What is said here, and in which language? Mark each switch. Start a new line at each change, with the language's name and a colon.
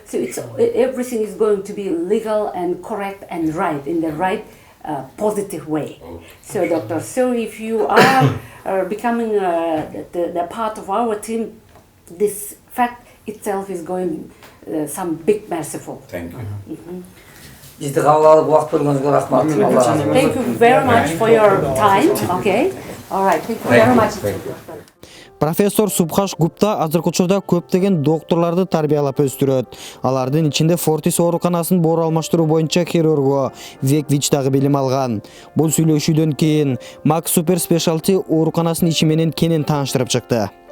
English: So it's everything is going to be legal and correct and right in the right positive way. Okay. So doctor, so if you are becoming the part of our team, this fact itself is going some big merciful. Thank you.
Kyrgyz: Бизди кабыл алып убакыт бөлгөнүзгө рахмат.
English: Thank you very much for your time. Okay. All right. Thank you very much.
Kyrgyz: Профессор Субхаш Гупта азыркы учурда көптөгөн докторлорду тарбиялап өстүрөт. Алардын ичинде Fortis ооруканасын боор алмаштыруу боюнча хирургу Век Вич дагы билим алган. Бул сүйлөшүүдөн кийин Max Super Specialty ооруканасынын ичи менен кенен тааныштырып чыкты.